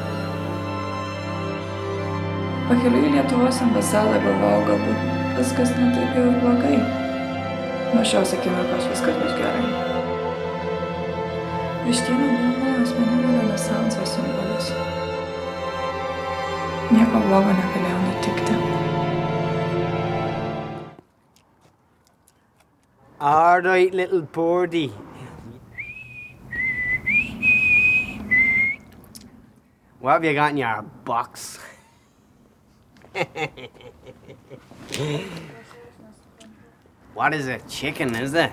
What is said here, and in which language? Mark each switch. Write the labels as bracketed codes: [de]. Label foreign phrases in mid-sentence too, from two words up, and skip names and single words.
[lt] Pakeliui į Lietuvos ambasadą galvojau, galbūt viskas ne taip jau ir blogai. Nuo šios akimirkos viskas bus gerai. Vištiena buvo mano asmeninio renesanso simbolis. Nieko blogo negalėjo nutikti. [en] All right, little birdie. What have you got in your box? What is it? Chicken, is it?